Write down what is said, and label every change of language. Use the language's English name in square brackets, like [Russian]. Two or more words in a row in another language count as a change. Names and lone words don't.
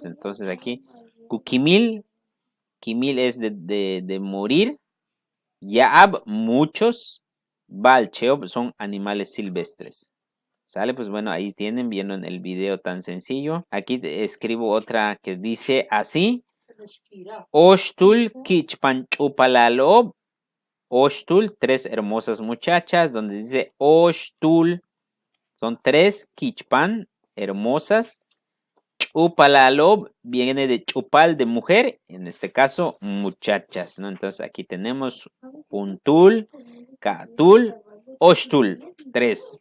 [Spanish] Entonces aquí, Kukimil. Kimil es de morir. Yaab, muchos. Balcheob son animales silvestres. ¿Sale? Pues bueno, ahí tienen, viendo en el video tan sencillo. Aquí escribo otra que dice así. [Yucateco] Oshtul kichpan chupalalob. [Spanish] Oshtul, 3 hermosas muchachas, donde dice Oshtul. Son 3 kichpan, hermosas. Chupalalob viene de chupal, de mujer, en este caso muchachas, ¿no? Entonces aquí tenemos Puntul, Katul, Oshtul, 3.